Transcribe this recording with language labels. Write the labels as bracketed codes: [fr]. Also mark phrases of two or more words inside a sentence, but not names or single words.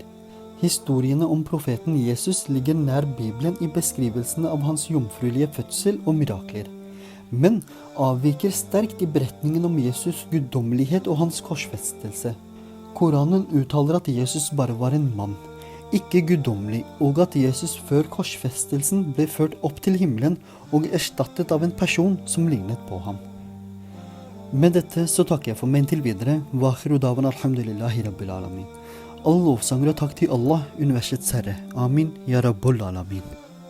[no] Historiene om profeten Jesus ligger nær Bibelen i beskrivelsene av hans jomfruelige fødsel og mirakler, men avviker sterkt i beretningen om Jesus guddommelighet og hans korsfestelse. Koranen uttaler at Jesus bare var en mann, ikke guddommelig, og at Jesus før korsfestelsen ble ført opp til himmelen og erstattet av en person som lignet på ham. Med dette så takker jeg for meg til videre. [ar] و آخر دعوانا الحمد لله رب العالمين. [no] All lovsanger og takk til Allah, universets herre. [ar] آمين، يا رب العالمين.